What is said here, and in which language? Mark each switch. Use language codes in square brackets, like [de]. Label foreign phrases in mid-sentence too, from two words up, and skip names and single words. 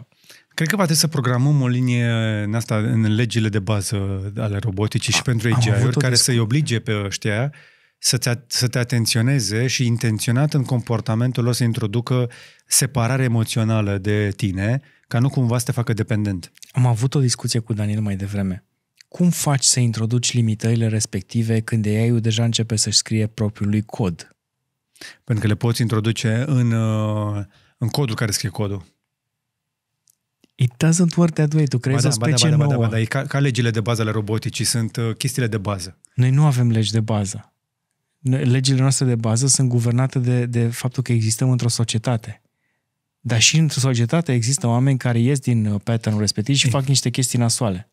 [ro] Cred că va trebui să programăm o linie în asta, în legile de bază ale roboticii și pentru AGI-uri, care să-i oblige pe ăștia să te atenționeze și intenționat în comportamentul lor să introducă separare emoțională de tine, ca nu cumva să te facă dependent. Am avut o discuție cu Daniel mai devreme. Cum faci să introduci limitările respective când AI-ul deja începe să-și scrie propriul lui cod? Pentru că le poți introduce în codul care scrie codul. [en] It doesn't work that way. [ro] Tu creezi o specie nouă. Da, e ca legile de bază ale roboticii, sunt chestiile de bază. Noi nu avem legi de bază. Legile noastre de bază sunt guvernate de faptul că existăm într-o societate. Dar și într-o societate există oameni care ies din pattern-ul respectiv și fac niște chestii nasoale.